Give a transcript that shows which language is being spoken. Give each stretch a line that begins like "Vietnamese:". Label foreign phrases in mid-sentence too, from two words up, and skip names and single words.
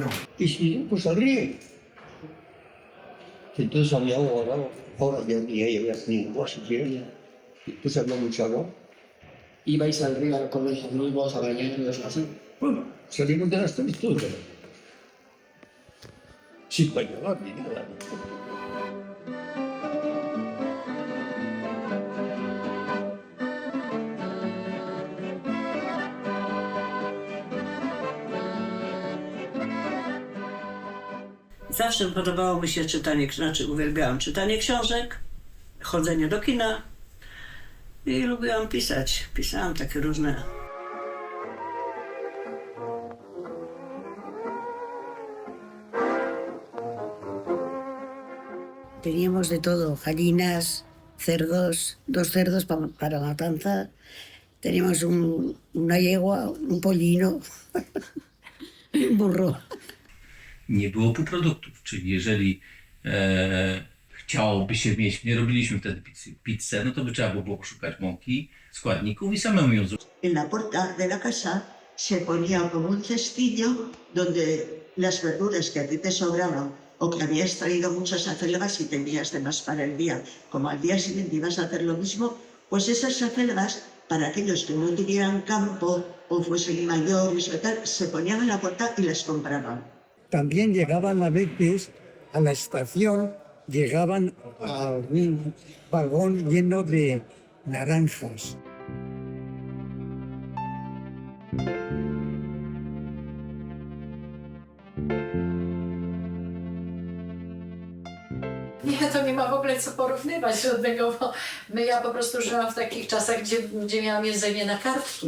Spanish: Y sí, pues al río. Entonces había agua, ¿no? Ahora ya ni había ni agua siquiera. Entonces había mucha agua. ¿Ibais al río con los amigos a bañarnos así? Bueno, salimos de las tres todo. Sin bañar ni nada.
Polish: Zawsze podobało mi się czytanie, znaczy uwielbiałam czytanie książek, chodzenie do kina i lubiłam pisać. Pisałam takie różne.
Spanish: Teníamos de todo, gallinas, cerdos, 2 cerdos para matanza, teníamos una yegua, un pollino, un burro.
Polish: Nie było półproduktów, czyli jeżeli chciałoby się mieć, nie robiliśmy wtedy pizzę, no to by trzeba było poszukać mąki, składników i samemu ją zrobić.
Spanish: En la puerta de la casa se ponía como un cestillo donde las verduras que a ti te sobraban o que habías traído muchas acelgas y tenías de más para el día, como al día siguiente ibas a hacer lo mismo, pues esas acelgas, para aquellos que no tuvieran campo o fuesen mayores o tal, se ponían en la puerta y las compraban. También llegaban a veces a la estación, llegaban a un vagón lleno de naranjas.
Polish: Nie, to nie ma w ogóle co porównywać do tego, bo ja po prostu żyłam w takich czasach, gdzie miałam jedzenie na kartki.